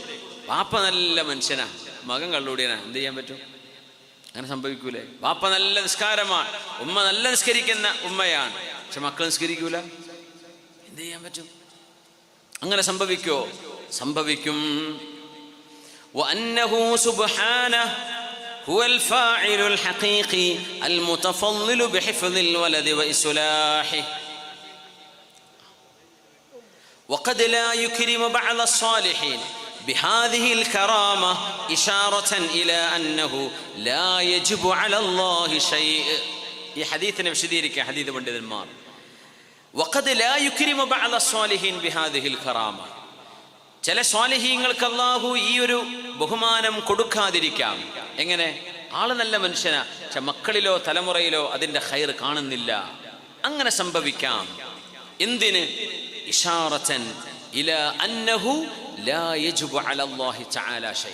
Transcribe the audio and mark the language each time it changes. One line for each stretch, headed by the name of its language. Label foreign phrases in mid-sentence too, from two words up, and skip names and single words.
Malayalam: വാപ്പ നല്ല മനുഷ്യനാ, മകൻ കള്ളുകൂടിയനാ, എന്ത് ചെയ്യാൻ പറ്റും? അങ്ങനെ സംഭവിക്കൂലേ? വാപ്പ നല്ല നിസ്കാരമാണ്, ഉമ്മ നല്ല നിസ്കരിക്കുന്ന ഉമ്മയാണ്, പക്ഷെ മക്കൾ നിസ്കരിക്കൂല, എന്ത് ചെയ്യാൻ പറ്റും? അങ്ങനെ സംഭവിക്കോ? സംഭവിക്കും.
Arabic: وأنه سبحانه هو الفاعل الحقيقي المتفضل بحفظ الولد وإصلاحه وقد لا يكرم بعض الصالحين بهذه الكرامة إشارة إلى أنه لا يجب على الله شيء.
Malayalam: ഈ ഹദീസിനെ വിശദീകരിക്കുക ഹദീസ് പണ്ഡിതന്മാർ.
Arabic: وقد لا يكرم بعض الصالحين بهذه الكرامة.
Malayalam: ചില സ്വാലിഹീങ്ങൾക്ക് അല്ലാഹു ഈ ഒരു ബഹുമാനം കൊടുക്കാതിരിക്കാം. എങ്ങനെ? ആള് നല്ല മനുഷ്യനാ, പക്ഷെ മക്കളിലോ തലമുറയിലോ അതിൻ്റെ ഖൈർ കാണുന്നില്ല. അങ്ങനെ സംഭവിക്കാം. എന്തിന്?
Arabic: إشارة إلى أنه لا يجب على الله تعالى شيء.